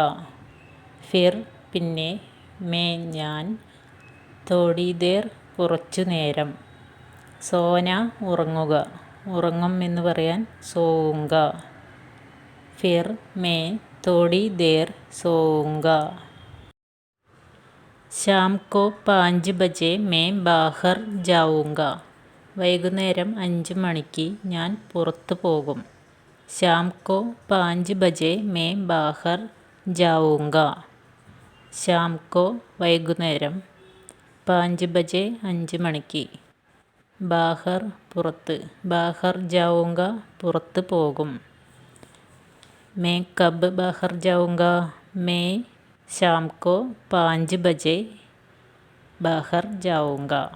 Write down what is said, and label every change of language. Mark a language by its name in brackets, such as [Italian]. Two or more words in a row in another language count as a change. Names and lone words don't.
[Malayalam] ഫിർ പിന്നെ, മേ ഞാൻ, [Hindi] थोड़ी देर [Malayalam] കുറച്ചു നേരം, സോന ഉറങ്ങുക, ഉറങ്ങും എന്ന് പറയാൻ സോऊंगा. [Hindi] फिर मैं थोड़ी देर सोऊंगा. शाम को 5 बजे मैं बाहर जाऊंगा. [Malayalam] വൈകുന്നേരം 5 മണിക്ക് ഞാൻ പുറത്തു പോകും. [Hindi] शाम को 5 बजे मैं बाहर जाऊंगा. शाम को [Malayalam] വൈകുന്നേരം, 5 ബജെ 5 മണിക്ക്, ബാഹർ പുറത്ത്, [Hindi] बाहर जाऊंगा [Malayalam] പുറത്ത് പോകും. [Hindi] मैं कब बाहर जाऊंगा. मैं शाम को 5 बजे बाहर जाऊंगा.